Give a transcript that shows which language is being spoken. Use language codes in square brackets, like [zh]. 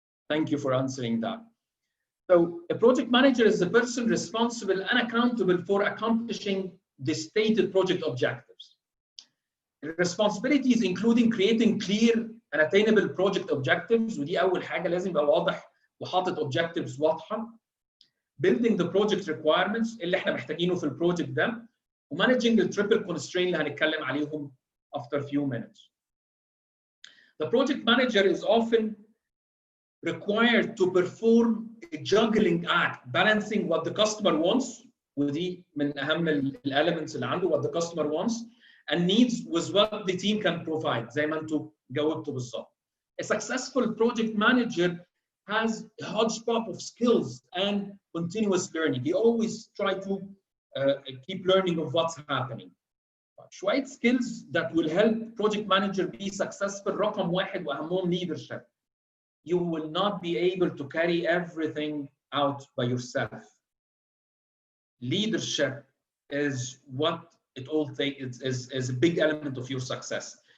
[en] Thank you for answering that. So a project manager is the person responsible and accountable for accomplishing the stated project objectives. Responsibilities including creating clear and attainable project objectives, [ar] ودي أول حاجة لازم يبقى واضح وحاطط objectives واضحة. [en] Building the project requirements [ar] اللي احنا محتاجينه في البروجكت ده. [en] وmanaging the triple constraint [ar] اللي هنتكلم عليهم [en] after a few minutes. The project manager is often required to perform a juggling act, balancing what the customer wants, [ar] ودي من أهم elements اللي عنده, [en] what the customer wants, and needs with what the team can provide. [ar] زي ما انتوا جاوبتوا بالظبط. [en] A successful project manager has a hodgepodge of skills and continuous learning. He always try to keep learning of what's happening. شوية skills that will help project manager be successful. [ar] رقم 1 وأهمهم leadership. [en] You will not be able to carry everything out by yourself. Leadership is what it all takes, is a big element of your success.